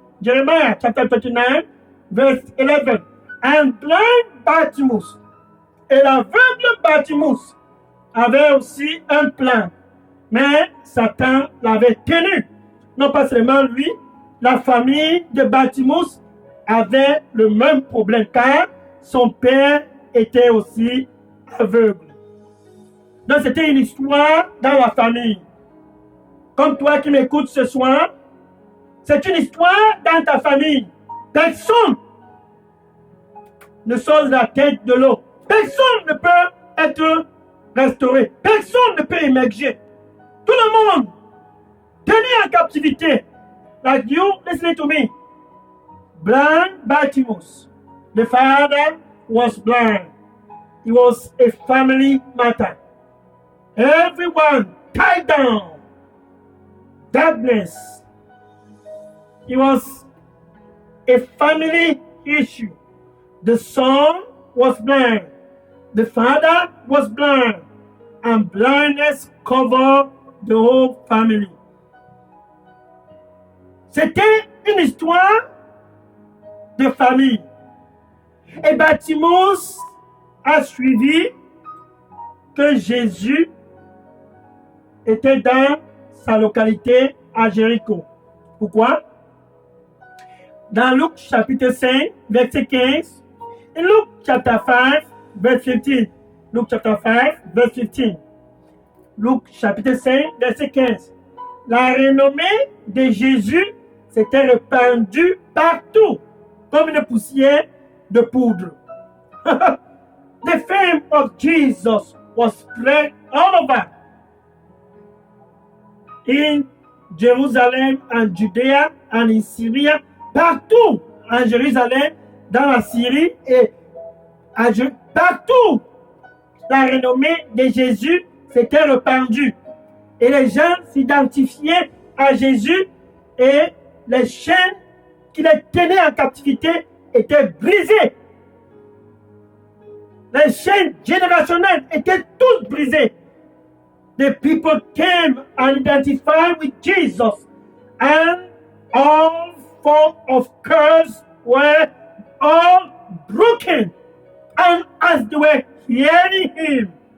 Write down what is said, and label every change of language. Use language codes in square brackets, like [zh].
[en] Jeremiah, chapter 39, verse 11. And blind Bartimaeus, [fr] et l'aveugle Bartimaeus, avait aussi un plan. Mais Satan l'avait tenu. Non pas seulement lui, la famille de Bartimaeus avait le même problème car son père était aussi aveugle. Donc c'était une histoire dans la famille. Comme toi qui m'écoutes ce soir, c'est une histoire dans ta famille. Personne ne sort la tête de l'eau. Personne ne peut être restauré. Personne ne peut émerger. Tout le monde tenu en captivité. [en] Like you, listening to me. Blind Bartimaeus. The father was blind. It was a family matter. Everyone tied down. Darkness. It was a family issue. The son was blind. The father was blind. And blindness covered the whole family. [fr] C'était une histoire de famille. Et Bartimaeus a suivi que Jésus était dans sa localité à Jéricho. Pourquoi? Dans Luc chapitre 5, verset 15, et [en] Luc chapter 5, verse 15. Luc chapter 5, verse 15. [fr] Luc chapitre 5, verset 15. La renommée de Jésus s'était répandue partout, comme une poussière de poudre. [en] The fame of Jesus was spread all over. In Jerusalem and Judea and in Syria, [fr] partout en Jérusalem, dans la Syrie et partout, la renommée de Jésus s'était répandue. Et les gens s'identifiaient à Jésus et les chaînes qui les tenaient en captivité étaient brisées. Les chaînes générationnelles étaient toutes brisées. [en] The people came and identified with Jesus, and all form of curse were all broken. And as they were hearing him,